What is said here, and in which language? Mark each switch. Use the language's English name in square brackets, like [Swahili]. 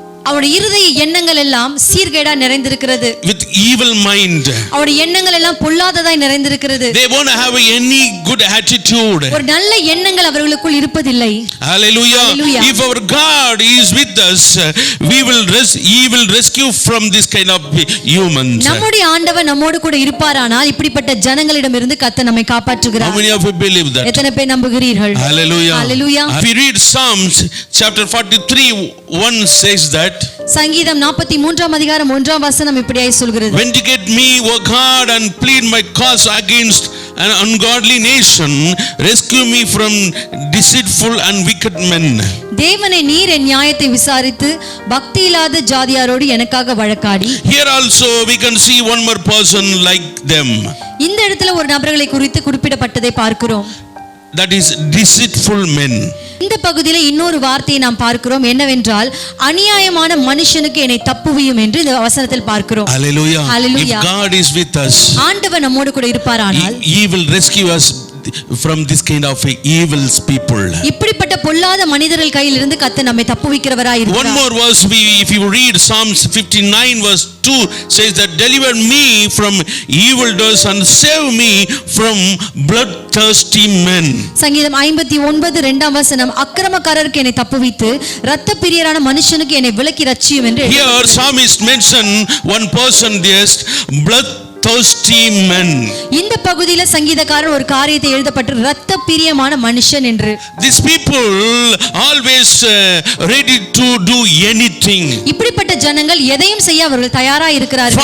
[Tamil] அவருடைய இருதய எண்ணங்கள் எல்லாம் சீர்கேடா நிறைந்திருக்கிறது. [English] With evil mind. [Tamil] அவருடைய எண்ணங்கள் எல்லாம் பொல்லாததாய் நிறைந்திருக்கிறது. [English] They won't have any good attitude. [Tamil] ஒரு நல்ல எண்ணங்கள் அவர்களுக்குள் இருப்பதில்லை. [English] Hallelujah. [Tamil] Hallelujah. [English] If our God is with us, he will rescue from this kind of humans. [Tamil] நம்முடைய ஆண்டவர் நம்மோடு கூட இருப்பாரானால் இப்படிப்பட்ட ஜனங்களிடமிருந்து கர்த்தர் நம்மை காப்பாற்றுகிறார். [English] How many of you believe that? [Tamil] எத்தனை பேர் நம்புகிறீர்கள்? [English] Hallelujah. [Tamil] Hallelujah. [English] If you read Psalms chapter 43:1 says that [Tamil] சங்கீதம் 43:1 வசனம் இப்படியாய் சொல்கிறது, [English] vindicate me, O God, and plead my cause against an ungodly nation, rescue me from deceitful and wicked men. [Tamil] தேவனே நீர் என் நியாயத்தை விசாரித்து பக்தி இல்லாத ஜாதியாரோடு எனக்காக வழக்காடி. [English] Here also we can see one more person like them. [Tamil] இந்த இடத்துல ஒரு நபர்களை குறித்து குறிப்பிடப்பட்டதை பார்க்கிறோம். [English] That is deceitful men. [Tamil] இந்த பகுதியில இன்னொரு வார்த்தையை நாம் பார்க்கிறோம், என்னவென்றால் அநியாயமான மனுஷனுக்கு என்னை தப்புவியும் என்று இந்த வசனத்தில் பார்க்கிறோம். [English] Hallelujah. [Tamil] Hallelujah. [English] If God is with us, [Tamil] ஆண்டவர் நம்மோடு கூட இருப்பாரானால் [English] he will rescue us from this kind of evil people. [Tamil] இப்படிப்பட்ட பொல்லாத மனிதர்கள் கையில் இருந்து கர்த்தர் நம்மை தப்புவிக்கிறவராய் இருக்கிறார். [English] One more verse, if you read Psalms 59 verse 2 says that deliver me from evildoers and save me from bloodthirsty men. [Tamil] சங்கீதம் 59:2 வசனம், அக்கிரமக்காரருக்கு என்னை தப்புவித்து இரத்த பிரியரான மனுஷனுக்கு என்னை விலக்கி ரட்சியும் என்று. [English] Here psalmist mention one person, just bloodthirsty men. [Tamil] இந்த பகுதியில சங்கீதக்காரர் ஒரு காரியத்தை எழுதப்பட்டு இரத்த பிரியமான மனுஷன் என்று. [English] These people always ready to do anything. [Tamil] இப்படிப்பட்ட ஜனங்கள் எதையும் செய்ய அவர்கள் தயாராக இருக்கிறார்கள்.